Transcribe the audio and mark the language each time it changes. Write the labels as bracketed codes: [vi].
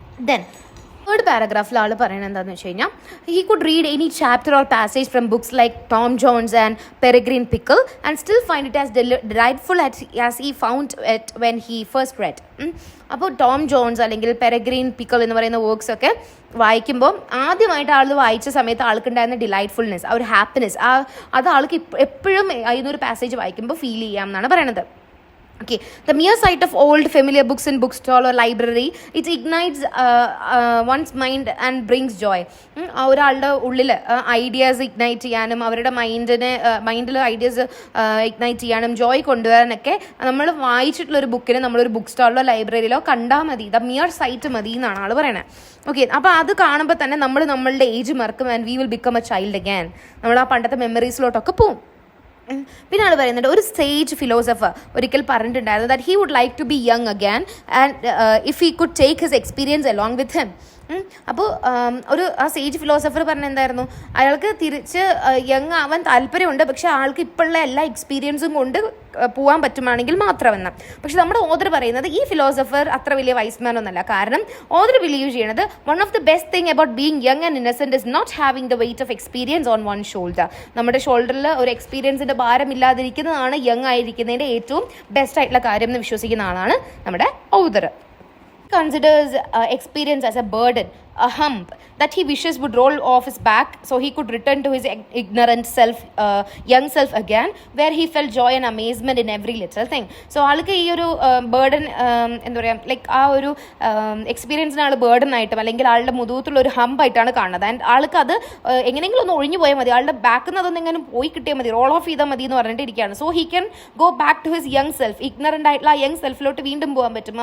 [en] then [ml] third പാരഗ്രാഫിൽ ആൾ പറയുന്നത് എന്താണെന്ന് വെച്ച് കഴിഞ്ഞാൽ, [en] He could read any chapter or passage from books like Tom Jones and Peregrine Pickle and still find it as delightful as he found it when he first read. [ml] അപ്പോൾ Tom John's അല്ലെങ്കിൽ പെരഗ്രീൻ pickle എന്ന് പറയുന്ന works ഒക്കെ വായിക്കുമ്പോൾ ആദ്യമായിട്ട് ആൾ വായിച്ച സമയത്ത് ആൾക്കുണ്ടായിരുന്ന ഡിലൈറ്റ്ഫുൾനെസ്, ആ ഒരു ഹാപ്പിനെസ്, അത് ആൾക്ക് എപ്പോഴും അതിനൊരു പാസേജ് വായിക്കുമ്പോൾ ഫീൽ ചെയ്യാം എന്നാണ് പറയണത്. [en] Okay, the mere sight of old familiar books in bookstall or library, it ignites one's mind and brings joy. [ml] ഒരാളുടെ ഉള്ളിൽ ഐഡിയാസ് ഇഗ്നൈറ്റ് ചെയ്യാനും അവരുടെ മൈൻഡിൽ ഐഡിയാസ് ഇഗ്നൈറ്റ് ചെയ്യാനും ജോയ് കൊണ്ടുവരാനൊക്കെ നമ്മൾ വായിച്ചിട്ടുള്ളൊരു ബുക്കിന് നമ്മളൊരു ബുക്ക് സ്റ്റാളിലോ ലൈബ്രറിയിലോ കണ്ടാൽ മതി. ദ മിയർ സൈറ്റ് മതി എന്നാണ് ആൾ പറയുന്നത്. ഓക്കെ, അപ്പോൾ അത് കാണുമ്പോൾ തന്നെ നമ്മളുടെ ഏജ് മറക്കും [en] And we will become a child again. [ml] നമ്മൾ ആ പണ്ടത്തെ മെമ്മറീസിലോട്ടൊക്കെ പോവും. പിന്നെ ആൾ പറയുന്നുണ്ട്, ഒരു സേജ് ഫിലോസഫർ ഒരിക്കൽ പറഞ്ഞിട്ടുണ്ടായിരുന്നു [en] That he would like to be young again and if he could take his experience along with him. [ml] അപ്പോൾ ആ സേജ് ഫിലോസഫർ പറഞ്ഞ എന്തായിരുന്നു, അയാൾക്ക് തിരിച്ച് യങ് ആവാൻ താല്പര്യമുണ്ട്, പക്ഷെ ആൾക്ക് ഇപ്പോഴുള്ള എല്ലാ എക്സ്പീരിയൻസും കൊണ്ട് പോകാൻ പറ്റുവാണെങ്കിൽ മാത്രമെന്ന്. പക്ഷെ നമ്മുടെ ഓതർ പറയുന്നത് ഈ ഫിലോസഫർ അത്ര വലിയ വൈസ്മാൻ ഒന്നല്ല. കാരണം ഓതർ ബിലീവ് ചെയ്യണത് [en] One of the best thing about being young and innocent is not having the weight of experience on one shoulder. [ml] നമ്മുടെ ഷോൾഡറിൽ ഒരു എക്സ്പീരിയൻസിന്റെ ഭാരം ഇല്ലാതിരിക്കുന്നതാണ് യങ് ആയിരിക്കുന്നതിന്റെ ഏറ്റവും ബെസ്റ്റ് ആയിട്ടുള്ള കാര്യം എന്ന് വിശ്വസിക്കുന്ന ആളാണ് നമ്മുടെ author. [en] Considers experience as a burden, a hump that he wishes would roll off his back so he could return to his ignorant self, young self again, where he felt joy and amazement in every little thing. [ml] So ആൾക്ക് ഈ ഒരു burden എന്താ പറയുക, like ആ ഒരു എക്സ്പീരിയൻസിന് ആൾ burden ആയിട്ടും അല്ലെങ്കിൽ ആളുടെ മുതുകത്തുള്ള ഒരു ഹമ്പായിട്ടാണ് കാണുന്നത്. ആൻഡ് ആൾക്ക് അത് എങ്ങനെയെങ്കിലും ഒന്ന് ഒഴിഞ്ഞു പോയാൽ മതി, ആളുടെ ബാക്കിൽ നിന്ന് അതൊന്നും എങ്ങനെ പോയി കിട്ടിയാൽ മതി, റോൾ ഓഫ് ചെയ്താൽ മതി എന്ന് പറഞ്ഞിട്ടിരിക്കുകയാണ്. [en] so he can go back to his young self, [ml] ignorant ആയിട്ടുള്ള ആ യങ് സെൽഫിലോട്ട് വീണ്ടും പോകാൻ പറ്റും.